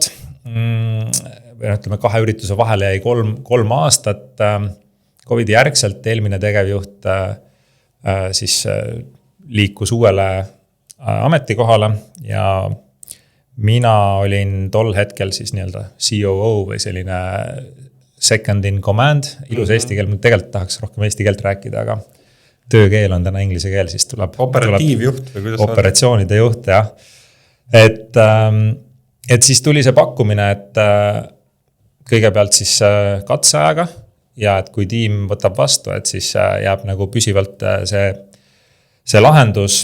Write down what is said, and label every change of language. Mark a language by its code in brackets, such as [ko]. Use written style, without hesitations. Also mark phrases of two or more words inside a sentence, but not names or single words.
[et] Või ütleme 2 ürituse vahele jäi 3 aastat. COVID järgselt eelmine tegevjuht siis liikus uuele ametikohale ja mina olin tol hetkel siis nii-öelda COO või selline [en] second in command, [et] ilus eesti keel, ma tegelikult tahaks rohkem eesti keelt rääkida, aga töökeel on täna inglise keel, siis tuleb operatiivjuht või kuidas operatsioonide juht, jah. Et siis tuli see pakkumine, et kõigepealt siis katseajaga ja et kui tiim võtab vastu, et siis jääb nagu püsivalt see lahendus.